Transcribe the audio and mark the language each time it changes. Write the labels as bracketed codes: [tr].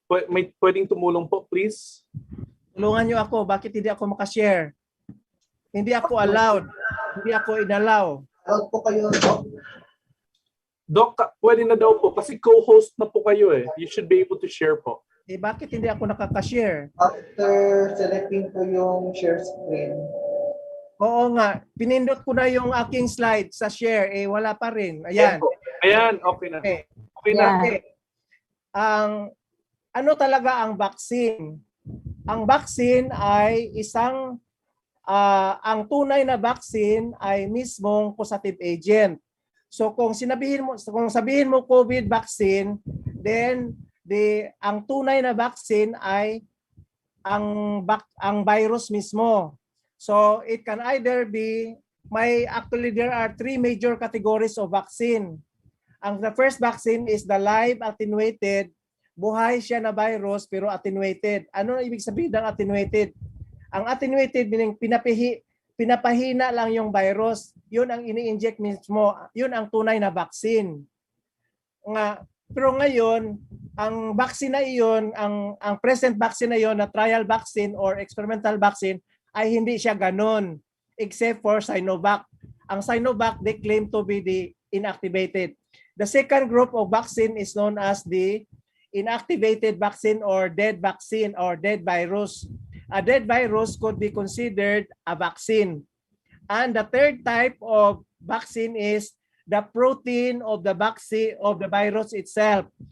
[tl] may pwedeng tumulong po, please? Tulungan niyo ako, bakit hindi ako makashare? Hindi ako allowed. Hindi ako inallow. Out po kayo, Doc. Doc, pwede na daw po kasi co-host na po kayo eh. [en] You should be able to share [tl] po. Eh, bakit hindi ako nakaka-share? [en] After selecting [tl] po yung [en] share screen, [tl] Oo nga, pinindot ko na yung aking slide sa share, eh wala pa rin. Ayan. Ayan, okay na. Okay. Okay na. Yeah. Okay. Ano talaga ang vaccine? Ang vaccine ay ang tunay na vaccine ay mismong causative agent. So kung sabihin mo COVID vaccine, then ang tunay na vaccine ay ang virus mismo. [en] So it can either be actually there are three major categories of vaccine. The first vaccine is the live attenuated. [tl] Buhay siya na virus pero attenuated. Ano ibig sabihin ng attenuated? Ang attenuated meaning pinapahina lang yung virus. Yun ang ini-inject mismo. Yun ang tunay na vaccine. Pero ngayon, ang vaccine na iyon, ang present vaccine na iyon na trial vaccine or experimental vaccine ay hindi siya ganon except for Sinovac. [en] Ang Sinovac, they claim to be the inactivated. The second group of vaccine is known as the inactivated vaccine or dead vaccine or dead virus. A dead virus could be considered a vaccine. And the third type of vaccine is the protein of the vaccine of the virus itself.